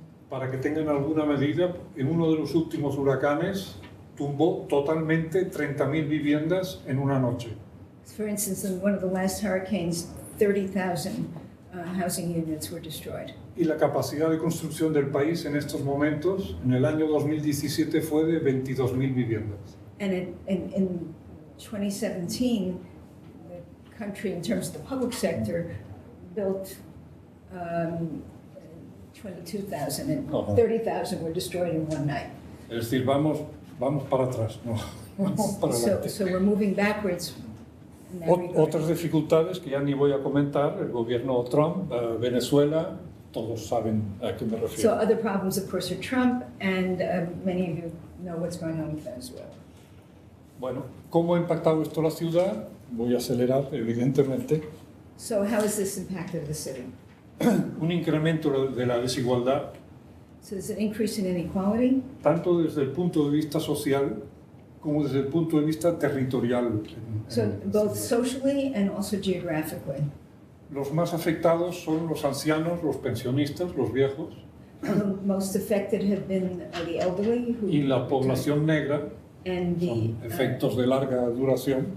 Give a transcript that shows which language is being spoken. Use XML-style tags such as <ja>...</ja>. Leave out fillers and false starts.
<es>Para que tengan alguna medida, en uno de los últimos huracanes tumbó totalmente 30.000 viviendas en una noche.</es> <en>For instance, in one of the last hurricanes, 30,000 housing units were destroyed.</en> <es>Y la capacidad de construcción del país en estos momentos, en el año 2017, fue de 22.000 viviendas.</es> <en>And in 2017, the country, in terms of the public sector, built 22,000, and Uh-huh. 30,000 were destroyed in one night.</en> <es>Es decir, vamos para atrás, no vamos para adelante.</es> <en>So we're moving backwards in that regard.</en> <es>Otras dificultades que ya ni voy a comentar, el gobierno Trump, Venezuela, todos saben a qué me</es> <en>So</en> <es>refiero.</es> <en>other problems, of course, are Trump, and many of you know what's going on with Venezuela.</en> <es>Bueno, ¿cómo ha impactado esto la ciudad? Voy a acelerar, evidentemente.</es> <en>So how has this impacted the city?</en> <es>Un incremento de la desigualdad,</es> <en>So there's an increase in inequality,</en> <es>tanto desde el punto de vista social como desde el punto de vista territorial.</es> <en>so both socially and also geographically.</en> <es>Los más afectados son los ancianos, los pensionistas, los viejos</es> <en>The most affected have been the elderly</en> <es>y la población negra,</es> <en>and the</en> <es>son efectos de larga duración.</es>